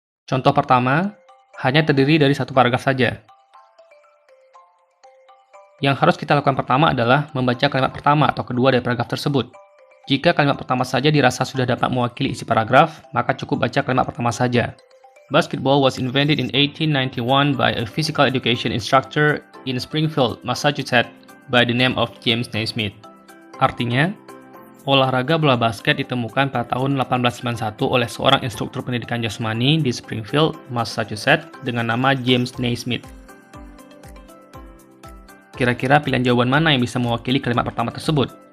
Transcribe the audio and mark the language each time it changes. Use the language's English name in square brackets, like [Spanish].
[Indonesian] Contoh pertama, hanya terdiri dari 1 paragraf saja. Yang harus kita lakukan pertama adalah membaca kalimat pertama atau kedua dari paragraf tersebut. Jika kalimat pertama saja dirasa sudah dapat mewakili isi paragraf, maka cukup baca kalimat pertama saja. [English] Basketball was invented in 1891 by a physical education instructor in Springfield, Massachusetts by the name of James Naismith. [Indonesian] Artinya, olahraga bola basket ditemukan pada tahun 1891 oleh seorang instruktur pendidikan jasmani di Springfield, Massachusetts dengan nama James Naismith. Kira-kira pilihan jawaban mana yang bisa mewakili kalimat pertama tersebut?